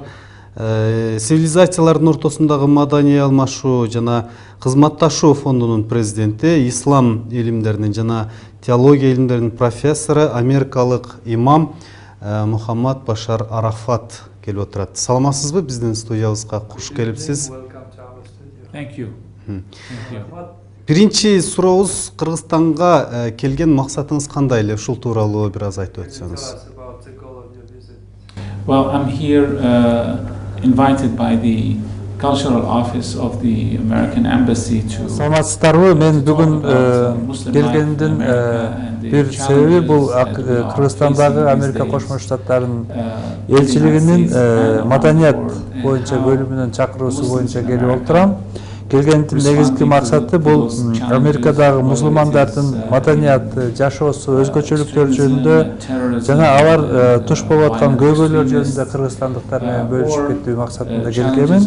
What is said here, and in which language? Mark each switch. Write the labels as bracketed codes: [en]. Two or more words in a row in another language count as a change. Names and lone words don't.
[ky] Цивилизациялардын ортосундагы маданий алмашуу жана кызматташуу фондунун президенти, ислам илимдеринин жана теология илимдеринин профессору, америкалык имам Мухаммад Башар Арафат келип отурат. Саламатсызбы, биздин студиябызга куш келипсиз. [en] Thank you. [ky] Биринчи сурообуз, Кыргызстанга келген максатыңыз кандай эле? Ушул тууралуу бир аз айтып өтсөңүз. [en] Well, I'm here invited by the Cultural Office of the American Embassy to. [ky] Саламатсыздарбы, мен бүгүн келгендин бир себеби бул Кыргызстандагы Америка Кошмо Штаттарынын элчилигинин маданият боюнча бөлүмүнүн чакыруусу боюнча келип отурам. Келгендин негизги максаты бул Америкадагы мусулмандардын маданияты, жашоосу, өзгөчөлүктөр жөнүндө жана алар туш болуп аткан көйгөйлөр жөнүндө кыргызстандыктар менен бөлүшүп кетүү максатында келгенмин.